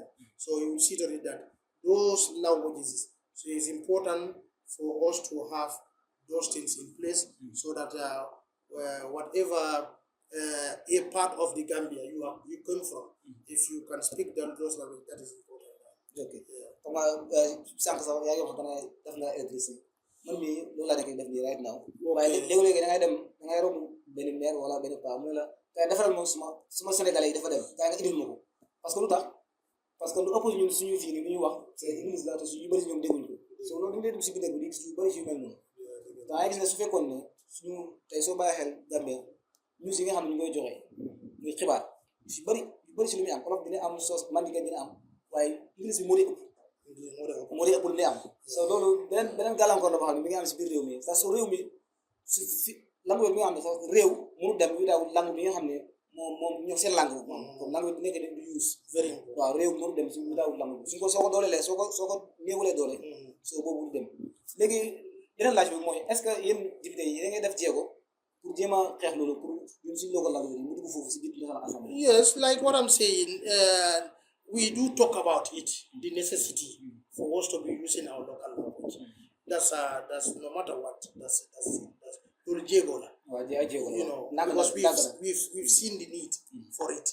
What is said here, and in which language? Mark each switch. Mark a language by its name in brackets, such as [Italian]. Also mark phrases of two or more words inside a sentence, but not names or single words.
[English] So you see that those languages, so it's important for us to have those things in place so that whatever a part of the Gambia you come from, if you can speak those languages, that is important. Okay. [Wolof] Comme sànq sax yaa ngi wax ne def nga électricité man mii loolu laa nekk def nii [English] right now. [Wolof] waaye léegi da ngay romb benn maire wala benn paa mu ne la kay defaral moom suma sénégalais yi dafa dem kay nga indil ma ko [French] parce que [Wolof] lu tax [French] parce que [Wolof] lu ëpp ñun suñu fii nii lu ñuy wax c'est English la te suñu bëri si ñoom dégguñu ko so loolu dañu dee dugg si biir bi di gis yu bëri si yu mel noonu da gis ne su fekkoon ne suñu tey soo bàyyi xel Gambia news yi nga xam ne ñu koy joxe muy xibaar yu bëri si lu muy am olof dina am soos mandika dina am waaye English bi moo dee ëpp lu muy am so loolu beneen gàllankoor la boo xam ne mi ngi am si biir réew mi sax su réew mi si langue bi nga xam ne sax réew mënu dem yu daaw langue bi nga xam ne moom ñoo seen langue [French] comme langue [Wolof] bi nekk du [English] use very [Wolof] waaw réew mënu dem si yu daaw langue bi soo ko doolelee soo ko néewalee doole soo boobu du dem léegi beneen laaj bi mooy [French] est-ce que [Wolof] yéen député yi da ngay def jéego pour jéem a xeex loolu pour ñun suñu local langue bi mu dugg foofu si biir [English] national assembly. Yes, like what I'm saying, we do talk about it, the necessity for us to be using our local language. That's no matter what. That's because we've seen the need for it.